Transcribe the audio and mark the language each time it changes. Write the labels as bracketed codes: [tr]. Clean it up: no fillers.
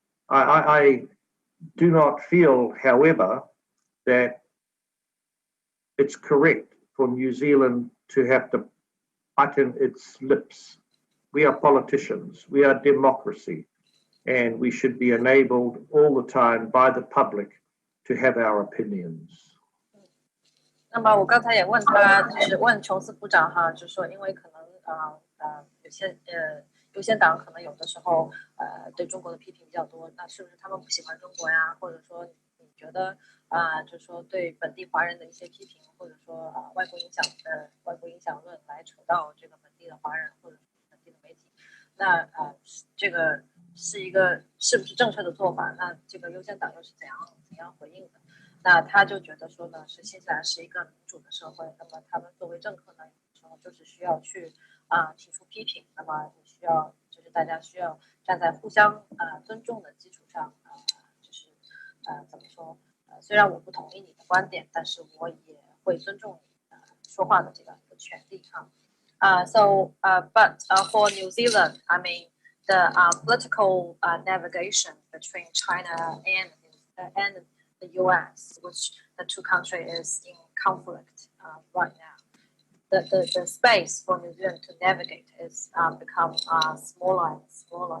[en] I do not feel, however, that it's correct for New Zealand to have to button its lips. We are politicians, we are democracy, and we should be enabled all the time by the public to have our opinions. [zh] 那么我刚才也问他，就是问琼斯部长哈，就是说，因为可能有些优先党可能有的时候对中国的批评比较多，那是不是他们不喜欢中国呀？或者说你觉得就是说对本地华人的一些批评，或者说外国影响论来扯到这个本地的华人或者本地的媒体，那这个是不是正确的做法？那这个优先党又是怎样回应的？那他就觉得说呢，是新西兰是一个民主的社会，那么他们作为政客呢，有的时候就是需要去提出批评，那么你需要就是大家需要站在互相尊重的基础上，就是怎么说？虽然我不同意你的观点，但是我也会尊重你说话的这样一个权利哈。 [en] But for New Zealand, I mean the political navigation between China and the U.S., which the two countries is in conflict right now. The space for New Zealand to navigate is become smaller and smaller.